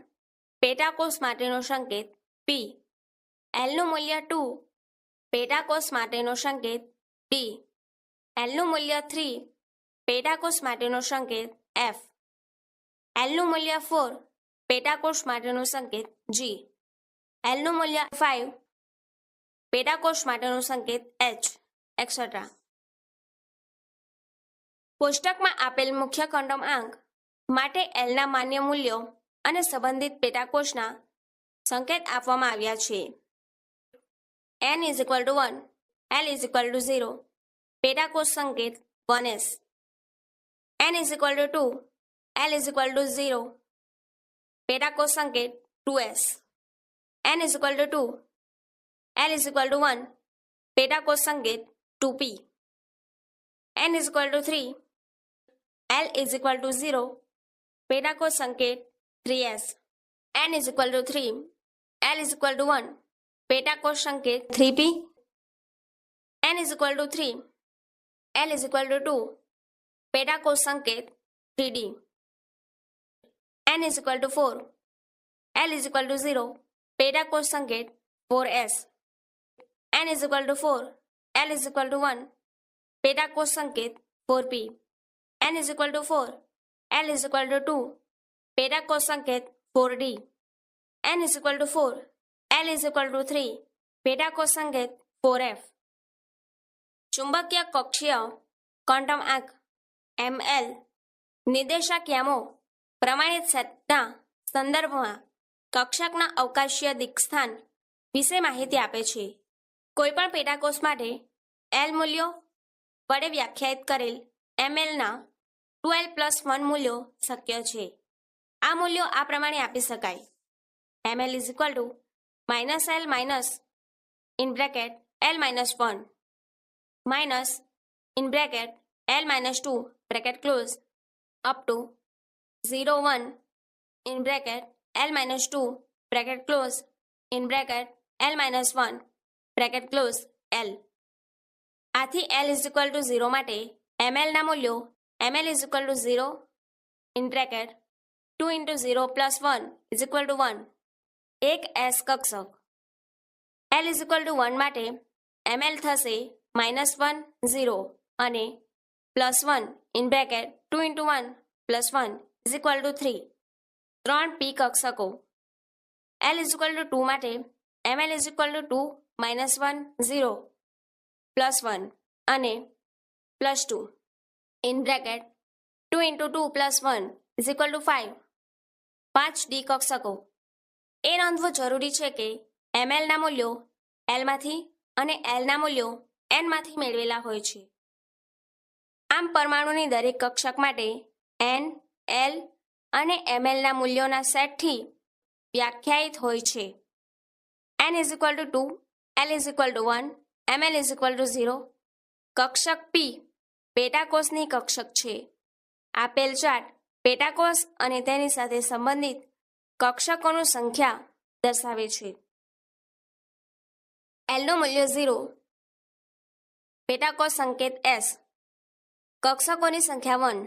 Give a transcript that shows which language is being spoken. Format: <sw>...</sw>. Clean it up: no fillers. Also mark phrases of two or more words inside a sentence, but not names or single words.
<gu>પેટાકોષ માટેનો સંકેત P, Lનું મૂલ્ય 2 પેટાકોષ માટેનો સંકેત D, Lનું મૂલ્ય 3 પેટાકોષ માટેનો સંકેત F, Lનું મૂલ્ય 4 પેટાકોષ માટેનો સંકેત G, Lનું મૂલ્ય 5 પેટાકોષ માટેનો સંકેત H, etc. કોષ્ટકમાં આપેલ મુખ્ય ક્વોન્ટમ આંક માટે Lના માન્ય મૂલ્યો અને સંબંધિત પેટાકોષના સંકેત આપવામાં આવ્યા છે.</gu> <en>n is equal to 1, L is equal to 0,</en> <gu>પેટાકોષ સંકેત 1s.</gu> <en>n is equal to 2, L is equal to 0,</en> <gu>પેટાકોષ સંકેત 2s.</gu> <en>n is equal to 2, L is equal to 1,</en> <gu>પેટાકોષ સંકેત 2p.</gu> <en>n is equal to 3, L is equal to 0,</en> <gu>પેટાકોષ સંકેત 3s.</gu> <en>n is equal to 3, L is equal to 1,</en> <gu>પેટાકોષ સંકેત 3p.</gu> <en>n is equal to 3, L is equal to 2,</en> <gu>પેટાકોષ સંકેત 3d.</gu> <en>n is equal to 4, L is equal to 0,</en> <gu>પેટાકોષ સંકેત 4s.</gu> <en>n is equal to 4, L is equal to 1,</en> <gu>પેટાકોષ સંકેત 4p.</gu> <en>n is equal to 4, L is equal to 2,</en> <gu>પેટાકોષ સંકેત 4d.</gu> <en>n is equal to 4, L is equal to 3,</en> <gu>પેટાકોષ સંકેત 4f. ચુંબકીય કક્ષીય ક્વોન્ટમ આંક ml નિર્દેશાંક યામો પ્રમાણિત સેટના સંદર્ભમાં કક્ષકના અવકાશીય દિક્સ્થાન વિશે માહિતી આપે છે. કોઈપણ પેટાકોષ માટે L મૂલ્યો વડે વ્યાખ્યાયિત કરેલ mlના 2l+1 મૂલ્યો શક્ય છે. આ મૂલ્યો આ પ્રમાણે આપી શકાય.</gu> <en>ml is equal to -L minus in bracket L minus 1 minus in bracket L minus 2 bracket close up to 0, 1 in bracket L minus 2 bracket close in bracket L minus 1 bracket close L. આથી L is equal to 0</en> <gu>માટે ml ના મૂલ્યો</gu> <en>ml is equal to 0 in bracket 2 into 0 plus 1 is equal to 1.</en> <gu>એક S કક્ષક</gu> <en>L is equal to 1</en> <gu>માટે ml થશે</gu> <en>-1 0 અને +1 in bracket 2 into 1 plus 1 is equal to 3. 3 P કક્ષકો L is equal to 2 માટે ml is equal to 2 -1 0 plus 1 અને plus 2 in bracket 2 into 2 plus 1 is equal to 5.</en> <gu>5 D કક્ષકો એ નોંધવું જરૂરી છે કે ml ના મૂલ્યો L માંથી અને L ના મૂલ્યો N માંથી મેળવેલા હોય છે. આમ પરમાણુની દરેક કક્ષક માટે N, L અને ml ના મૂલ્યોના સેટથી વ્યાખ્યાયિત હોય છે.</gu> <en>N is equal to 2, L is equal to 1, ml is equal to 0.</en> <gu>કક્ષક P પેટાકોષની કક્ષક છે. આપેલ ચાર્ટ પેટાકોષ અને તેની સાથે સંબંધિત કક્ષકોનું સંખ્યા દર્શાવે છે. L નું મૂલ્ય 0, પેટાકોષ સંકેત S, કક્ષકોની સંખ્યા 1.</gu>